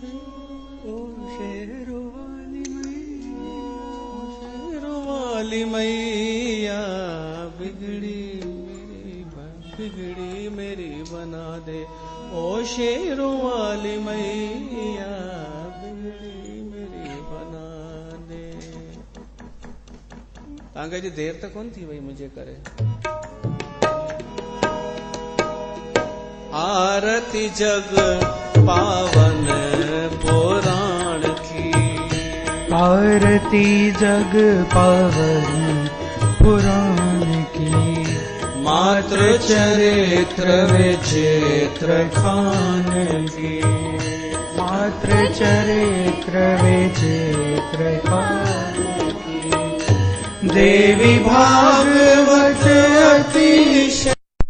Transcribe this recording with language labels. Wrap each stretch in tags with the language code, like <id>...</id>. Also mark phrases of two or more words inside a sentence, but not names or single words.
<hi>शेरो वाली मैया, बिगड़ी मेरी बना दे, ओ शेरो वाली मैया, बिगड़ी मेरी बना दे।</hi> <sd>तव्हांखे अॼु देर त कोन थी वई मुंहिंजे करे।</sd> <hi>आरती जग पावन पुराण की, आरती जग पावन पुराण की, मातृ चरित्र विचित्र खान की, मातृ चरित्र विचित्र खान की, देवी भागवत अतिशय</hi>